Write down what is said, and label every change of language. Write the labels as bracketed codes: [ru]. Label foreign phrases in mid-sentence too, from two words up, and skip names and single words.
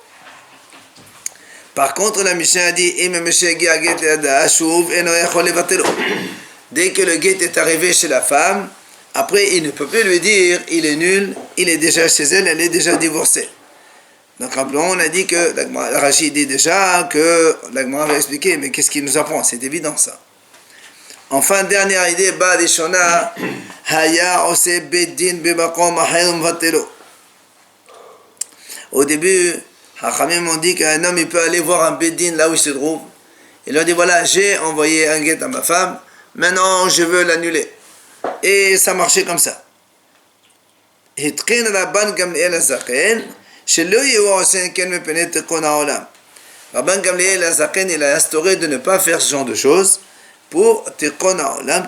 [fr] Par contre, la Mishnah a dit, dès que le guet est arrivé chez la femme, après il ne peut plus lui dire il est nul, il est déjà chez elle, elle est déjà divorcée. Donc rappelons, on a dit que Rachid dit déjà que l'Agmara va expliquer, mais qu'est-ce qu'il nous apprend? C'est évident ça. Enfin, dernière idée, [he] בראשונה היה עושה בית דין במקום אחר ומבטלו. [fr] Au début, Hachamim ont dit qu'un homme il peut aller voir un beddin là où il se trouve. Il leur dit voilà, j'ai envoyé un guet à ma femme, maintenant je veux l'annuler. Et ça marchait comme ça. Rabban Gamliel Azaken, il a instauré de ne pas faire ce genre de choses pour [he] תיקון העולם.